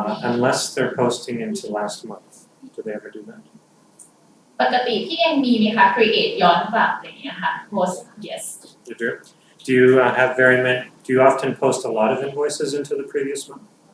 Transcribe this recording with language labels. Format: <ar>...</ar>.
<en>Unless they're posting into last month. Do they ever do that?</en> <th>ปกติพี่เองมีไหมคะ create ย้อนกลับอะไรอย่างเงี้ยค่ะ post yes</th> <en>You do? Do you have do you often post a lot of invoices into the previous month?</en>